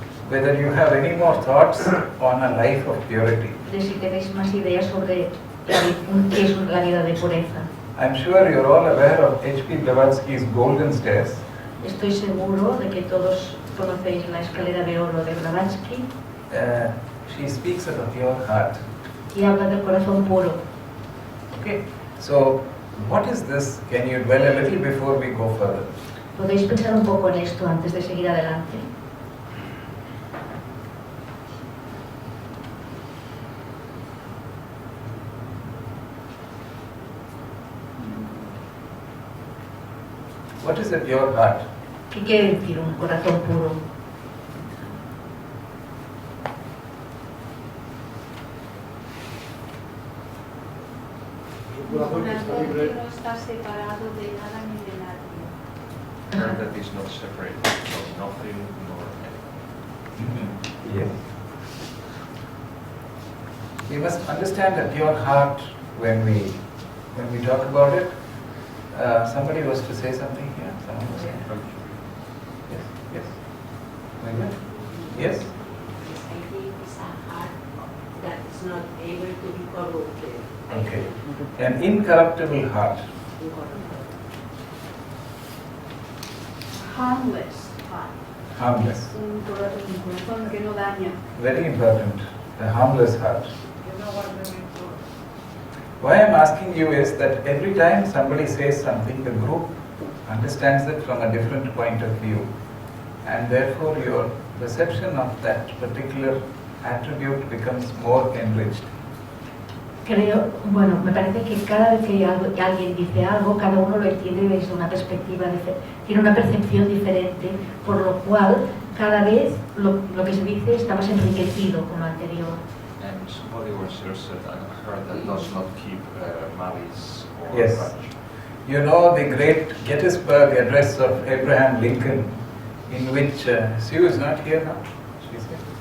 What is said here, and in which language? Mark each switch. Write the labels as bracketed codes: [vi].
[en] whether you have any more thoughts on a life of purity. [es] de si tenéis más ideas sobre qué es la vida de pureza. [en] I'm sure you're all aware of H.P. Blavatsky's Golden Stairs. [es] Estoy seguro de que todos conocéis la escalera de oro de Blavatsky. [en] she speaks of a pure heart. [es] y habla del corazón puro. [en] Okay, so what is this? Can you dwell a little before we go further? [es] ¿Podéis pensar un poco en esto antes de seguir adelante? [en] What is a pure heart? [es] ¿Qué quiere decir un corazón puro? El corazón que está libre. que no está separado de nada ni de nadie. [en] Heart that is not separate from nothing nor anything. Yes. We must understand a pure heart when we talk about it. Somebody was to say something here. Someone was saying. Yes. Yes. Very good. Yes. I think it's a heart that is not able to be corrupted. Okay. An incorruptible heart. Harmless heart. Harmless. [es] Un corazón que no daña. [en] Very important. A harmless heart. [es] Que no guarda rencor. [en] Why I'm asking you is that every time somebody says something, the group understands it from a different point of view. And therefore your perception of that particular attribute becomes more enriched. [es] Creo, bueno, me parece que cada vez que alguien dice algo, cada uno lo entiende desde una perspectiva diferente, tiene una percepción diferente, por lo cual cada vez lo que se dice está más enriquecido con lo anterior. [en] And somebody once said, a heart that does not keep malice or Yes. grudge. You know the great Gettysburg Address of Abraham Lincoln, in which Sue is not here now. She's here.